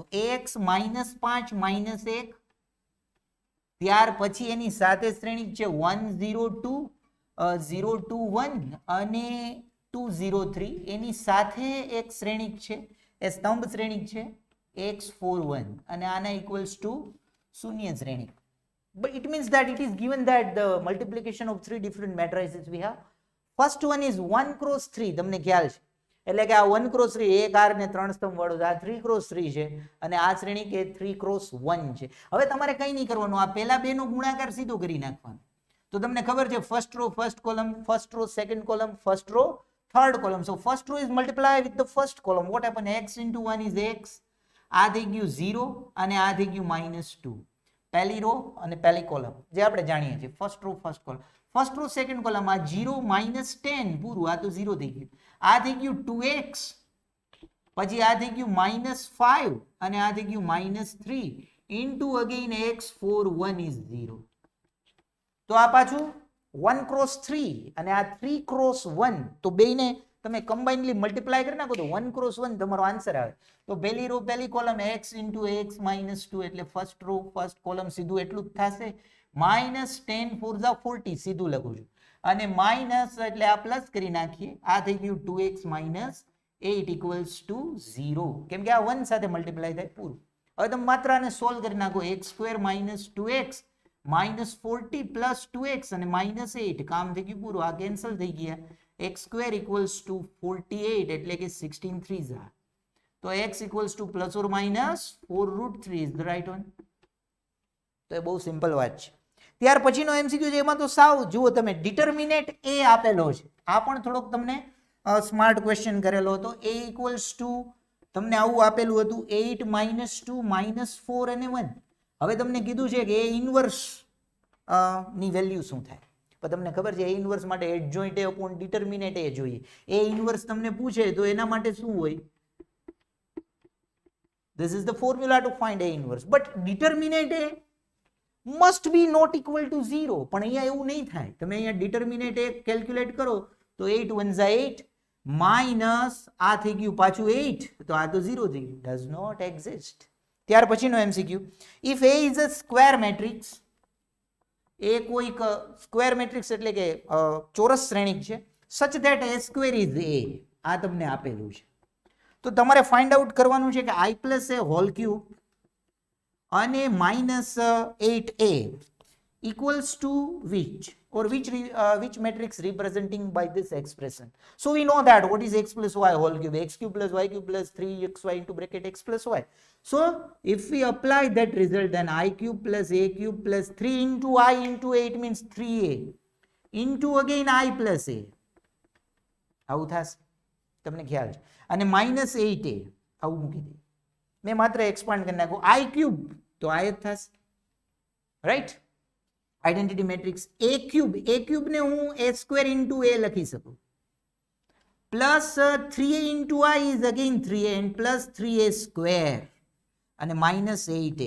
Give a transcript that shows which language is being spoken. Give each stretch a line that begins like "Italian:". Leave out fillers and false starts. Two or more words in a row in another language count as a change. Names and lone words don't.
Gujarati: x -5 -1, ત્યાર પછી એની સાથે શ્રેણિક છે 1 0 2 0 2 1 અને 2 0 3. એની સાથે એક શ્રેણિક છે, એ સ્તંભ શ્રેણિક છે x 4 1 અને આના
English: equals to
Gujarati: શૂન્ય શ્રેણિક.
English: But it means that it is given that the multiplication of 3 different matrices we have. First one is 1 cross 3.
Gujarati: તમને ખ્યાલ છે, એટલે કે આ 1 cross 3 એક હાર ને 3 સ્તંભ વાળું, આ 3 cross 3 છે અને આ શ્રેણિક એ 3 cross 1 છે. હવે તમારે કંઈ નહીં કરવાનું, આ પહેલા બે નો ગુણાકાર સીધો કરી નાખવાનો. તો તમને ખબર છે
English: first row first column, first row second column, first row third column. So first row is multiplied with the first column. What happen? X into 1 is x.
Gujarati: આ થઈ ગયું 0 અને આ થઈ ગયું -2. પહેલી રો અને પહેલી કોલમ જે આપણે જાણીએ છીએ,
English: first row first column. first row second column,
Gujarati: આ 0 -10 પૂરું, આ તો 0 થઈ ગયું. આ થઈ ગયું 2x, પછી આ થઈ ગયું -5 અને આ થઈ ગયું -3
English: into again x 4 1 is 0.
Gujarati: તો આ પાછું 1 cross 3 અને આ 3 cross 1, તો બેયને તમે
English: combinely multiply
Gujarati: કરી નાખો તો 1 cross 1 તમારો આન્સર આવે. તો પહેલી રો પહેલી કોલમ x into x -2 એટલે
English: first row first column
Gujarati: સીધું એટલું જ થશે. -10 4 40 સીધું લખું છું, અને માઇનસ એટલે આ પ્લસ કરી નાખીએ. આ થઈ ગયું 2x -8
English: equals to
Gujarati: 0, કેમ કે આ 1 સાથે મલ્ટીપ્લાય થાય પૂરું. હવે તમે માત્ર આને સોલ્વ કરી નાખો. x² -2x -40 plus 2x અને -8, કામ થઈ ગયું પૂરું. આ કેન્સલ થઈ ગયા.
English: x² equals to 48
Gujarati: એટલે કે
English: 16 3s are. તો x equals to plus or minus 4√3 is the right one.
Gujarati: તો એ બહુ સિમ્પલ વાત છે. ત્યાર પછીનો એમસીક્યુ છે, એમાં તો સાવ જુઓ તમે, ડિટર્મિનેટ a આપેલો છે. આ પણ થોડોક તમને
English: smart question
Gujarati: કરેલો હતો. a
English: equals to
Gujarati: તમને આવું આપેલું હતું 8 -2 -4 અને 1. હવે તમને કીધું છે કે a ઇન્વર્સ ની વેલ્યુ શું થાય, પણ તમને ખબર છે a ઇન્વર્સ માટે
English: adjoint a upon determinate a
Gujarati: જોઈએ. a ઇન્વર્સ તમને પૂછે તો એના માટે શું હોય?
English: This is the formula to find a inverse, but determinate a must be not equal to 0.
Gujarati: પણ અહીંયા એવું નહીં થાય. તમે અહીંયા
English: determinate a calculate
Gujarati: કરો તો 8 1s are 8 માઇનસ આ થઈ ગયું પાછું 8, તો આ તો 0 થઈ ગયું.
English: Does not exist.
Gujarati: ત્યાર પછીનો એમસીક્યુ,
English: ઇફ a is a square matrix,
Gujarati: એ કોઈક
English: square matrix
Gujarati: એટલે કે ચોરસ શ્રેણિક છે,
English: such that a² is a,
Gujarati: આ તમને આપેલું છે. તો તમારે
English: find out
Gujarati: કરવાનું છે કે
English: i plus a whole cube
Gujarati: અને -8a
English: equals to which, or which matrix representing by this expression. So we know that what is x plus y whole cube, x cube plus y cube plus 3xy into bracket x plus y. So if we apply that result, then I cube plus a cube plus 3 into I into 8 means 3a into again I plus a,
Gujarati: આવું થશે, તમને ખ્યાલ છે. અને -8a આવું મૂકી દે. મેં માત્ર એક્સપાન્ડ કરી નાખું.
English: I cube
Gujarati: તો આ જ થશે.
English: right. identity matrix a cube
Gujarati: ને હું
English: a square into a
Gujarati: લખી શકું,
English: plus 3a into i is again 3a and plus 3a square અને minus 8a.